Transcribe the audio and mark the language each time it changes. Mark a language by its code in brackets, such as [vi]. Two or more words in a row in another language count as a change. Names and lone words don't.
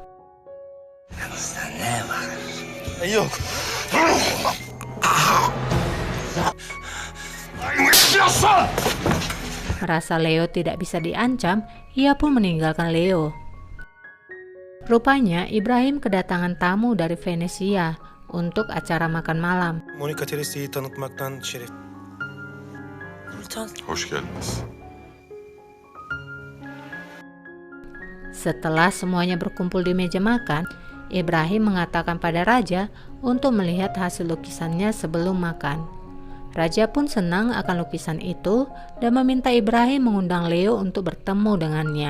[id] Merasa Leo tidak bisa diancam, ia pun meninggalkan Leo. Rupanya Ibrahim kedatangan tamu dari Venesia untuk acara makan malam. [tr] Monica Teresa'yı tanıtmaktan şeref. Hoş geldiniz. [id] Setelah semuanya berkumpul di meja makan, Ibrahim mengatakan pada raja untuk melihat hasil lukisannya sebelum makan. Raja pun senang akan lukisan itu dan meminta Ibrahim mengundang Leo untuk bertemu dengannya.